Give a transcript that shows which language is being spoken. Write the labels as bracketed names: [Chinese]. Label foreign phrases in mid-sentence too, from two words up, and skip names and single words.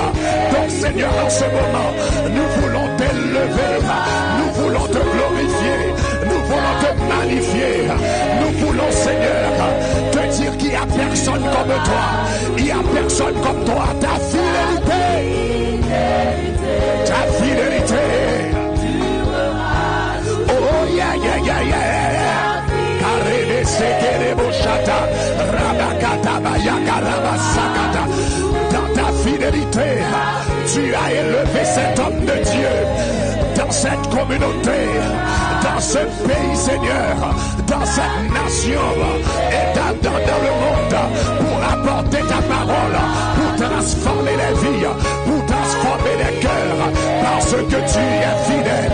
[French] Donc, Seigneur, en ce moment, nous voulons t'élever. Nous voulons te glorifier. Nous voulons te magnifier. Nous voulons, Seigneur, te dire qu'il n'y a personne comme toi. Il n'y a personne comme toi. Ta fidélité. Ta fidélité. Oh, yeah, yeah, yeah, yeah. Karebe sekerebo shata. Rabakata bayaka rabasakata. Dans ta fidélité, tu as élevé cet homme de Dieu. Dans cette communauté, dans ce pays, Seigneur, dans cette nation et dans le monde, pour apporter ta parole, pour transformer les vies, pour transformer les cœurs, parce que tu es fidèle.